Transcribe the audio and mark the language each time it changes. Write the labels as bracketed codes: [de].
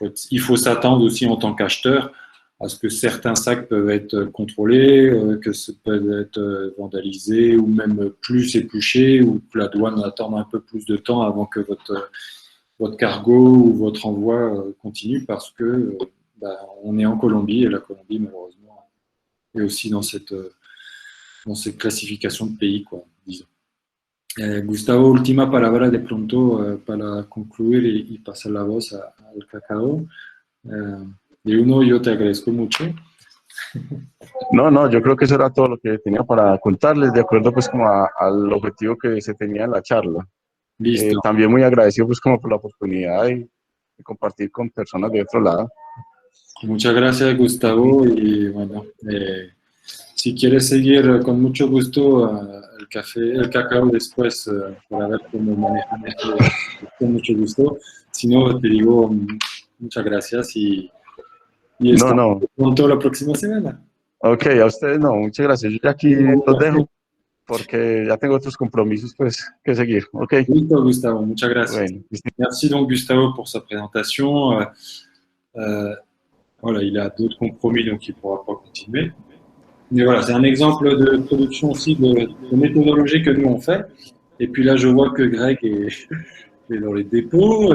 [fr] Il faut s'attendre aussi en tant qu'acheteur à ce que certains sacs peuvent être contrôlés, que ça peut être vandalisé ou même plus épluché, ou que la douane attende un peu plus de temps avant que votre cargo ou votre envoi continue, parce que on est en Colombie et la Colombie, malheureusement, et aussi dans cette classification de pays, quoi, disons. [es] Gustavo, última palabra de pronto para concluir y pasar la voz al cacao. De uno, yo te agradezco mucho. No, yo creo que eso era todo lo que tenía para contarles, de acuerdo pues como al objetivo que se tenía en la charla. Listo. También muy agradecido pues como por la oportunidad de compartir con personas de otro lado. Muchas gracias, Gustavo, y bueno, si quieres seguir con mucho gusto el cacao después para ver cómo manejan esto, con mucho gusto. Si no, te digo muchas gracias y estamos pronto la próxima semana. Ok, a ustedes no, muchas gracias. Yo ya aquí los dejo porque ya tengo otros compromisos pues que seguir. Ok. Listo, Gustavo, muchas gracias. Bueno. [fr] Merci donc Gustavo pour sa présentation. Voilà, il a d'autres compromis, donc il ne pourra pas continuer. Mais voilà, c'est un exemple de production aussi de méthodologie que nous on fait. Et puis là, je vois que Greg est dans les dépôts.